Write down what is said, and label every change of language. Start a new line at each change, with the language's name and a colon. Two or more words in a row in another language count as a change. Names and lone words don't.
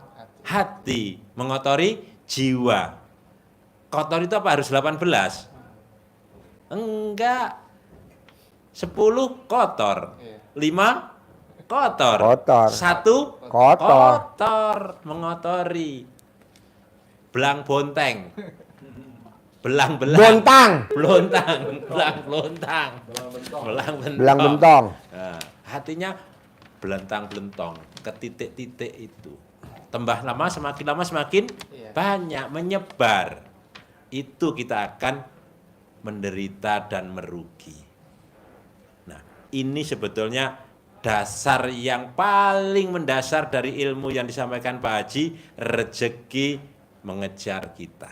Indonesian: Hati, mengotori jiwa. Kotor itu apa? Harus 18? Enggak. 10 kotor. 5 kotor. Kotor. 1 Kotor. kotor, mengotori. Belang bonteng. Belang-belang. Bontang. Belontang, belang-belontang. Belang-bentong. Belang bentong. Nah, hatinya belentang-belentong ke titik-titik itu. Tambah lama semakin banyak menyebar. Itu kita akan menderita dan merugi. Nah, ini sebetulnya dasar yang paling mendasar dari ilmu yang disampaikan Pak Haji, rezeki mengejar kita.